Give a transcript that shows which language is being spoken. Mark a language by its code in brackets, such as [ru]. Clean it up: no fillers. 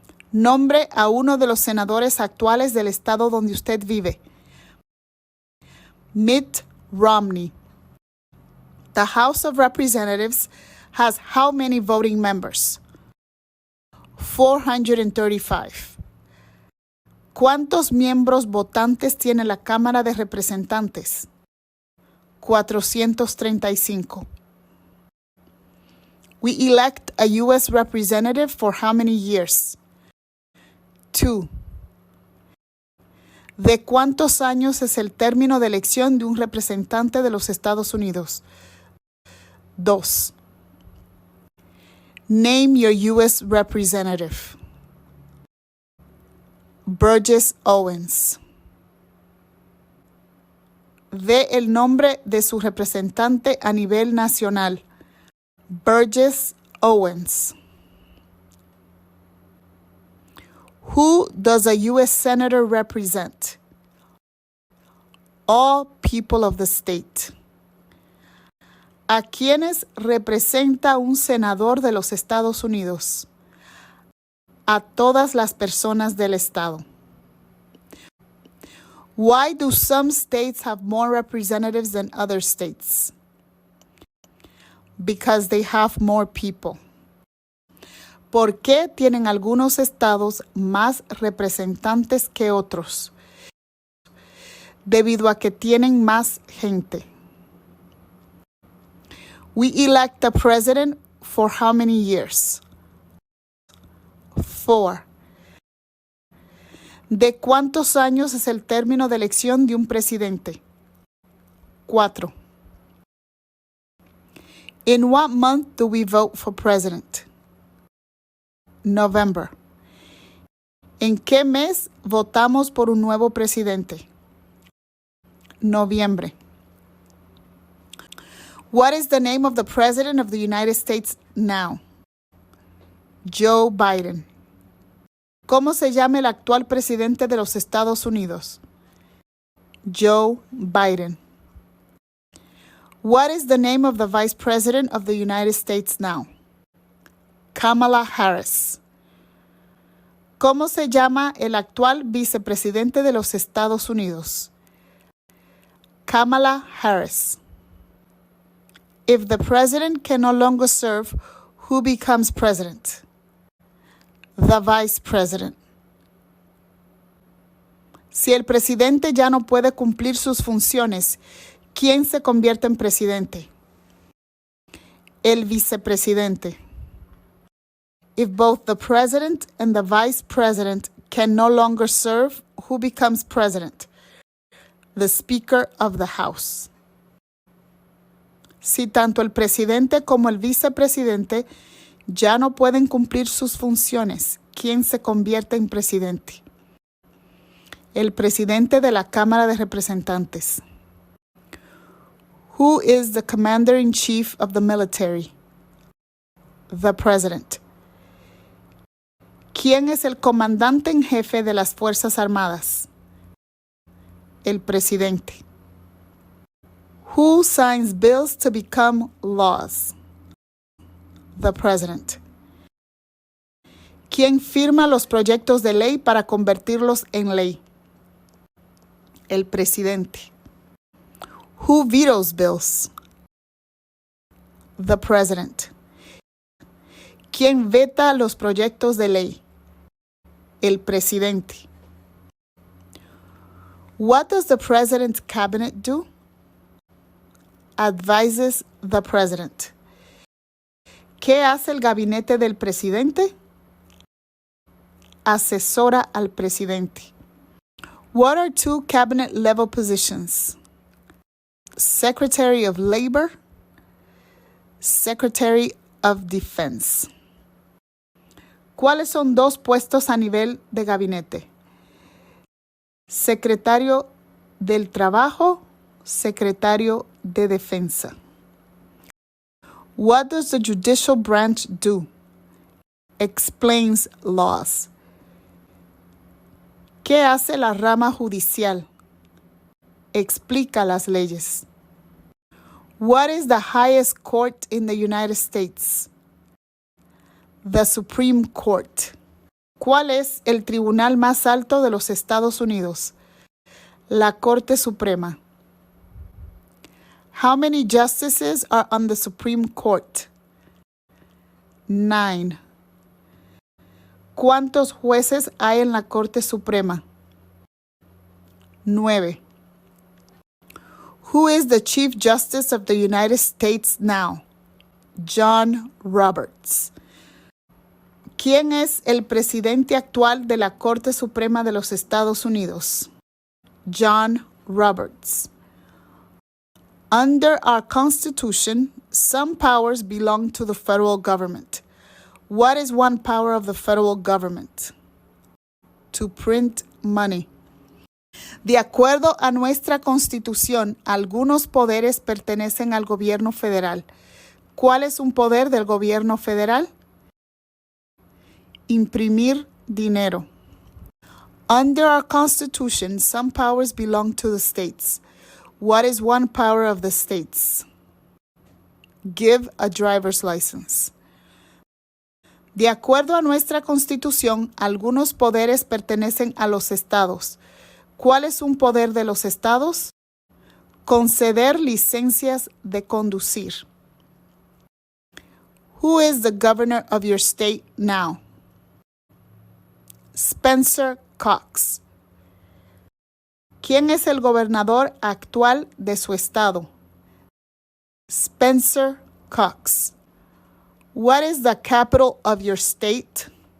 [es] Nombre a uno de los senadores actuales del estado donde usted vive. Mitt Romney. [en] The House of Representatives has how many voting members? 435. [es] ¿Cuántos miembros votantes tiene la Cámara de Representantes? 435. [en] We elect a U.S. representative for how many years? 2. [es] ¿De cuántos años es el término de elección de un representante de los Estados Unidos? [en] 2. Name your U.S. representative. Burgess Owens. [es] Dé el nombre de su representante a nivel nacional. Burgess Owens. [en] Who does a U.S. senator represent? All people of the state. [es] ¿A quiénes representa un senador de los Estados Unidos? A todas las personas del estado. [en] Why do some states have more representatives than other states? Because they have more people. [es] ¿Por qué tienen algunos estados más representantes que otros? Debido a que tienen más gente. [en] We elect a president for how many years? 4. [es] ¿De cuántos años es el término de elección de un presidente? 4. [en] In what month do we vote for president? November. [es] ¿En qué mes votamos por un nuevo presidente? Noviembre. [en] What is the name of the President of the United States now? Joe Biden. [es] ¿Cómo se llama el actual presidente de los Estados Unidos? Joe Biden. [en] What is the name of the Vice President of the United States now? Kamala Harris. [es] ¿Cómo se llama el actual vicepresidente de los Estados Unidos? Kamala Harris. [en] If the president can no longer serve, who becomes president? The vice president. [es] Si el presidente ya no puede cumplir sus funciones, ¿quién se convierte en presidente? El vicepresidente. [en] If both the president and the vice president can no longer serve, who becomes president? The Speaker of the House. [es] Si tanto el presidente como el vicepresidente ya no pueden cumplir sus funciones, ¿quién se convierte en presidente? El presidente de la Cámara de Representantes. [en] Who is the commander-in-chief of the military? The president. [es] ¿Quién es el comandante en jefe de las Fuerzas Armadas? El presidente. [en] Who signs bills to become laws? The president. [es] ¿Quién firma los proyectos de ley para convertirlos en ley? El presidente. [en] Who vetoes bills? The president. [es] ¿Quién veta los proyectos de ley? El presidente. [en] What does the president's cabinet do? Advises the president. [es] ¿Qué hace el gabinete del presidente? Asesora al presidente. [en] What are two cabinet-level positions? Secretary of Labor, Secretary of Defense. [es] ¿Cuáles son dos puestos a nivel de gabinete? Secretario del Trabajo, Secretario de Defensa. [en] What does the judicial branch do? Explains laws. [es] ¿Qué hace la rama judicial? Explica las leyes. [en] What is the highest court in the United States? The Supreme Court. [es] ¿Cuál es el tribunal más alto de los Estados Unidos? La Corte Suprema. [en] How many justices are on the Supreme Court? 9. [es] ¿Cuántos jueces hay en la Corte Suprema? 9. [en] Who is the Chief Justice of the United States now? John Roberts. [es] ¿Quién es el presidente actual de la Corte Suprema de los Estados Unidos? John Roberts. [en] Under our Constitution, some powers belong to the federal government. What is one power of the federal government? To print money. [es] De acuerdo a nuestra Constitución, algunos poderes pertenecen al gobierno federal. ¿Cuál es un poder del gobierno federal? Imprimir dinero. [en] Under our Constitution, some powers belong to the states. What is one power of the states? Give a driver's license. [es] De acuerdo a nuestra Constitución, algunos poderes pertenecen a los estados. ¿Cuál es un poder de los estados? Conceder licencias de conducir. [en] Who is the governor of your state now? Spencer Cox. [es] ¿Quién es el gobernador actual de su estado? Spencer Cox. [en] What is the capital of your state?